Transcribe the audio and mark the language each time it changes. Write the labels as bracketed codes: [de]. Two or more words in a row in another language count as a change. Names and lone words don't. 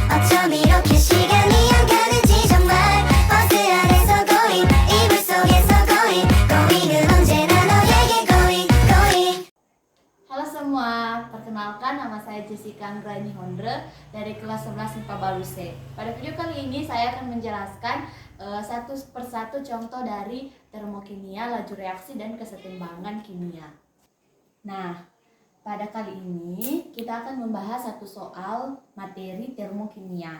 [ko] 어쩜 이렇게 시간이 안 가는지 정말 버스 안에서 고잉 이불 속에서 고잉 고잉은 언제나 너에게 [en] going going. [id] Halo semua, perkenalkan nama saya Jessica Anggrani Hondre dari kelas 11 MIPA Balu C. Pada video kali ini saya akan menjelaskan satu persatu contoh dari termokimia, laju reaksi, dan kesetimbangan kimia. Nah, pada kali ini kita akan membahas satu soal materi termokimia.